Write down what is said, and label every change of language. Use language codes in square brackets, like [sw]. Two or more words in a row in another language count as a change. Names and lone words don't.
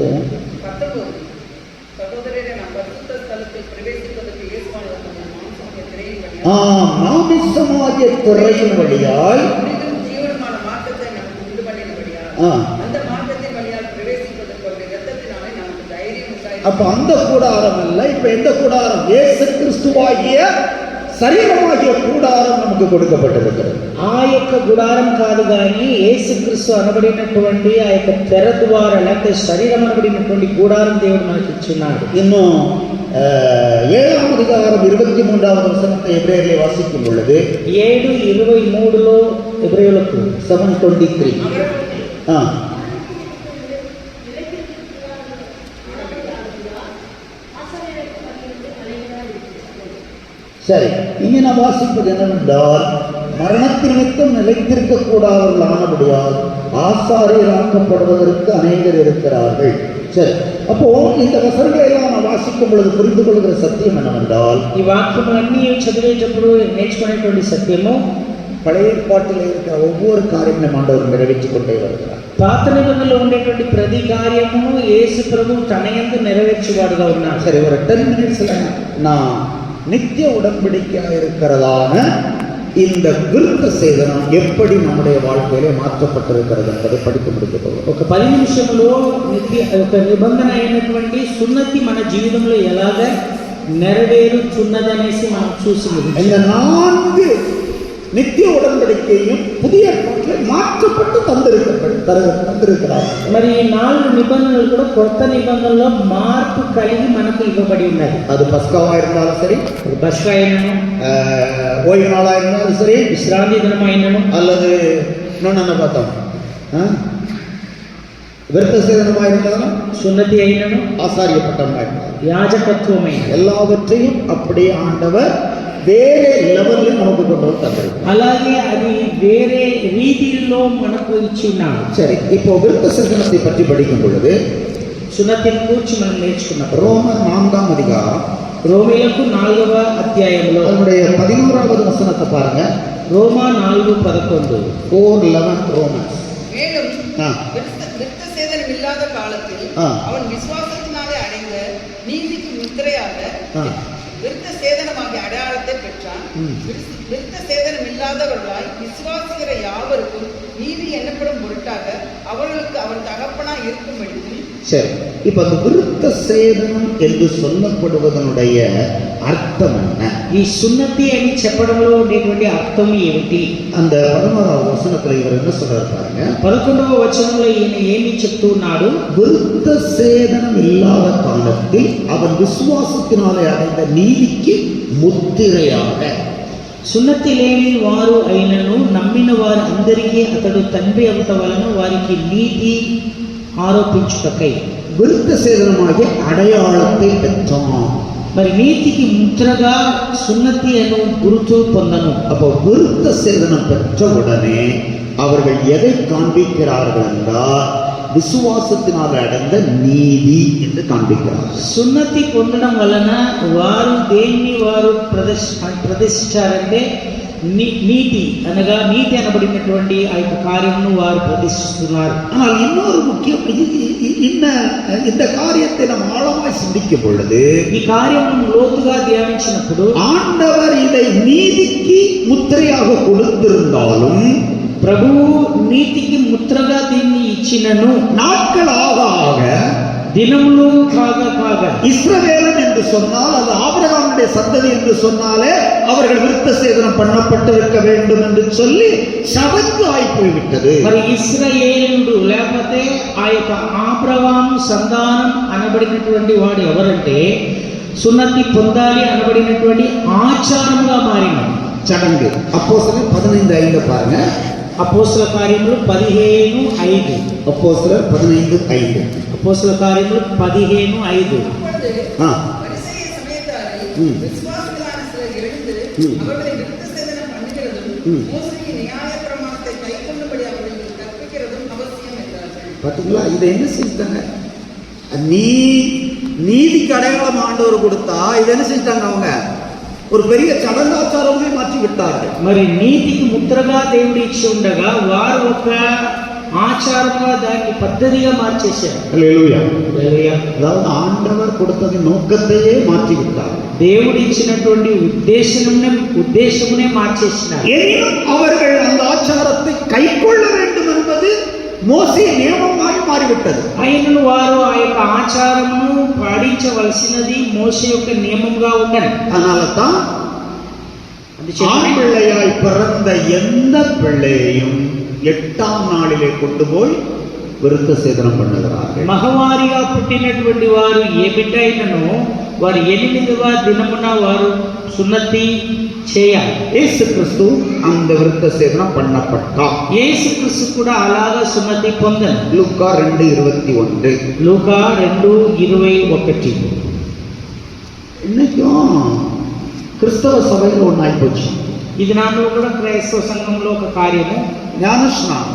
[ta] 19 சகோதரரே, நாம் பரிசுத்த ஸ்தலத்தில் பிரவேசிப்பதற்கு இயேசுவானவர் மாம்சமாகிய திரையின் வழியாய் ஜீவனமான மார்க்கத்தை நமக்கு உண்டு பண்ணினபடியால் அந்த மார்க்கத்தின் வழியால் பிரவேசிப்பதற்கு அவருடைய இரத்தத்தினாலே நமக்கு தைரியம் உண்டாயிற்று. அப்ப அந்த கூடாரம் அல்ல, இப்ப எந்த கூடாரம்? இயேசு கிறிஸ்துவாகிய శరీరమాகிய கூடாரம் நமக்கு கொடுக்கப்பட்டிருக்கிறது. [te] ఆ యొక్క గుడారం కాదు కానీ యేసుక్రీస్తు అనబడినటువంటి ఆ యొక్క తెర ద్వారా లేకపోతే శరీరం అనబడినటువంటి గుడారం దేవుడు మనకి ఇచ్చున్నాడు. [ta] இன்னும் 7ஆம் அதிகாரம் 23வது வசனத்தை எபிரேயரிலே வாசிக்கும் பொழுது [te] 7:23లో ఎబ్రాయిలకు [ta] 7:23 சரி, இங்கே நான் வாசிப்பது என்னவென்றால் மரணத்தின் நிமித்தம் நிலைத்திருக்க கூடாதவர்கள் ஆனபடியால் ஆசாரியராக்கப்படுவதற்கு அநேகர் இருக்கிறார்கள். சரி, அப்போ இந்த வசனங்களை எல்லாம் நான் வாசிக்கும் பொழுது புரிந்து கொள்கிற சத்தியம் என்னவென்றால் [te] ఈ వాక్యములన్నీ చదివేటప్పుడు నేర్చుకునేటువంటి సత్యము [ta] பழைய ஏற்பாட்டில் இருக்கிற ஒவ்வொரு காரியமும் ஆண்டவர் நிறைவேற்றிக் கொண்டே வருகிறார். [te] పాత నిబంధనలో ఉండేటువంటి ప్రతి కార్యమును యేసు ప్రభు తన యందు నెరవేర్చువాడుగా ఉన్నాడు. [ta] சரி, ஒரு 10 நிமிஷத்துல நான் நித்திய உடன்படிக்கையாக இருக்கிறதான இந்த விருத்த சேதனம் எப்படி நம்முடைய வாழ்க்கையிலே மாற்றப்பட்டிருக்கிறது என்பதை படித்து முடித்துக் கொள்வோம். [te] ఒక 10 నిమిషంలో ఒక నిబంధన అయినటువంటి సున్నతి మన జీవితంలో ఎలాగ నెరవేరుచున్నదనేసి మనం చూసి [ta] இந்த 4 நித்திய உடன்படிக்கையும் புதிய ஏற்பாட்டில் மாற்றப்பட்டு தந்திருக்கிறார். [te] మరి 4 నిబంధనలు కూడా కొత్త నిబంధనలో మార్పు కలిగి మనకు ఇవ్వబడి ఉన్నది. [ta] அது பஸ்காவா இருந்தாலும் சரி, [te] பஸ்கா అయినను, [ta] ஓய்வு நாளா இருந்தாலும் சரி, [te] విశ్రాంతి దినం అయినను, [ta] அல்லது இன்னொன்னு பார்த்தோம் விருத்த சேதனமா இருந்தாலும், [te] సున్నతి అయినను, [ta] ஆசாரிய பட்டமா இருந்தாலும், [te] యాజకత్వమైన [ta] எல்லாவற்றையும் அப்படியே ஆண்டவர் [te] వేరే లెవెల్లో మనకు [ta] கொண்டு தந்திருக்கிறார். [te] అలాగే అది వేరే రీతిలో మనకు ఇచ్చినాడు. [ta] சரி, இப்போ விருத்த சேதனத்தை பற்றி படிக்கும் பொழுது [te] సున్నతిని గురించి మనం నేర్చుకున్నాం. [ta] ரோமர் 4ஆம் அதிகாரம் [te] రోమీయులకు 4వ అధ్యాయంలో [ta] அதனுடைய 11வது வசனத்தை பாருங்க. [te] రోమా 4:11. [ta] 4:11 ரோமன்ஸ். மேலும் ஆ. விருத்த சேதனம் இல்லாத காலத்தில் ஆ. அவன் விசுவாசத்தினாலே அடைந்த நீதிக்கு முத்திரையாக ஆ. விருத்த சேதனமாகிய அடையாளத்தை பெற்றான். ம். விருத்த சேதனம் இல்லாதவர்களாய் விசுவாசிக்கிற யாவருக்கும் நீதி எண்ணப்படும் பொருட்டாக அவர்களுக்கு அவர் தகப்பனாய் இருக்கும்படிக்கும். சரி, இப்ப அந்த விருத்த சேதனம் என்று சொல்லப்படுவதனுடைய அர்த்தம் என்ன? [te] ఈ సున్నతి అని చెప్పడంలో ఉండేటువంటి అర్థం ఏమిటి? [ta] அந்த 11வது வசனத்துல இவர் என்ன சொல்றாரு பாருங்க. [te] 11వ వచనంలో ఈయన ఏమి చెప్తున్నాడు? [ta] விருத்த சேதனம் இல்லாத காலத்தில் அவன் விசுவாசத்தினாலே அடைந்த நீதிக்கு முத்திரையாக. [te] సున్నతి లేని వారు అయినను నమ్మిన వారు అందరికీ అతడు తండ్రి అవుట వలన వారికి నీతి ఆరోపించుటకై [ta] விருத்த சேதனமாகிய அடையாளத்தை பெற்றான். [te] మరి నీతికి ముద్రగా సున్నతి అను గుర్తు పొందను. [ta] அப்போ விருத்த சேதனம் பெற்ற உடனே அவர்கள் எதை காண்பிக்கிறார்கள் என்றால் விசுவாசத்தினால் அடைந்த நீதி என்று காண்பிக்கிறார்கள். [te] సున్నతి పొందడం వలన వారు దేన్ని వారు ప్రదర్శించారంటే నీతి అనగా నీతి అనబడినటువంటి ఆ యొక్క కార్యమును వారు ప్రదర్శిస్తున్నారు. [ta] ஆனால் இன்னொரு முக்கியம், இந்த காரியத்தை நாம் ஆழமாய் சிந்திக்கும் பொழுது [te] ఈ కార్యమును లోతుగా ధ్యానించినప్పుడు [ta] ஆண்டவர் இதை நீதிக்கு முத்திரையாக கொடுத்திருந்தாலும் [te] ప్రభువు నీతికి ముద్రగా దీన్ని ఇచ్చినను [ta] நாட்கள் ஆக ஆக [te] దినములు కాగా [ta] இஸ்ரவேலன் என்று சொன்னால் அது ஆபிரகாமுடைய சந்ததி என்று சொன்னாலே அவர்கள் விருத்த சேதனம் பண்ணப்பட்டிருக்க வேண்டும் என்று சொல்லி சபைக்கு ஆகி போய்விட்டது. [te] మరి ఇశ్రాయేలుడు లేకపోతే ఆ యొక్క ఆబ్రహాము సంతానం అనబడినటువంటి వాడు ఎవరంటే సున్నతి పొందాలి అనబడినటువంటి ఆచారముగా మారినది, [ta] சடங்கு. அப்போஸ்தலர் 15:5 பாருங்க. [te] అపోస్తల కార్యములు 15:5. [ta] அப்போஸ்தலர் 15:5. [te] అపోస్తల కార్యములు 15:5. [ta] அப்பொழுது ஆ. பரிசேய சமயத்தாரே ம். விசுவாசிகளான சிலர் எழுந்து ம். அவர்களை விருத்த சேதனம் பண்ணுகிறதும் ம். மோசேயின் நியாயப்பிரமாணத்தை கைக்கொள்ளும்படி அவர்களுக்கு கற்பிக்கிறதும் அவசியம் என்றார்கள். பார்த்தீங்களா, இதை என்ன செஞ்சிட்டாங்க? நீதிக்கு அடையாளம் ஆண்டவர் கொடுத்தா இதை என்ன செஞ்சிட்டாங்க? அவங்க ஒரு பெரிய சடங்காச்சாரமே மாற்றி விட்டார்கள். [te] మరి నీతికి ముద్రగా దేవుడు ఇచ్చి ఉండగా వారు ఒక ఆచారంగా దాన్ని పద్ధతిగా మార్చేశారు. [ta] அல்லேலூயா. [te] హల్లెలూయా. [ta] அதாவது ஆண்டவர் கொடுத்ததின் நோக்கத்தையே மாற்றி விட்டார். [te] దేవుడు ఇచ్చినటువంటి ఉద్దేశమునే మార్చేసినారు. [ta] எனினும் அவர்கள் அந்த ஆச்சாரத்தை கைக்கொள்ள வேண்டும் என்பது மோசே நியமமாய் மாறிவிட்டது. [te] అయినను వారు ఆ యొక్క ఆచారమును పాటించవలసినది మోషే యొక్క నియమంగా ఉండను. [ta] அதனால தான் ஆண் பிள்ளையாய் பிறந்த எந்த பிள்ளையையும் 8ஆம் நாளிலே கொண்டு போய் விருத்த சேதனம் பண்ணுகிறார்கள். [te] మగవారిగా పుట్టినటువంటి వారు ఏ బిడ్డ అయినను వారు 8వ దినమున వారు సున్నతి చేయాలి. [ta] இயேசு கிறிஸ்து அந்த விருத்த சேதனம் பண்ணப்பட்டார். [te] యేసుక్రీస్తు కూడా అలాగా సున్నతి పొందను. [ta] லூக்கா 2:21. [te] లూకా 2:21. [ta] இன்னைக்கும் கிறிஸ்தவ சபையில் ஒன்று ஆயிப்போச்சு. [te] ఇది నాలో కూడా క్రైస్తవ సంఘంలో ఒక కార్యము, [ta] ஞானஸ்நானம்.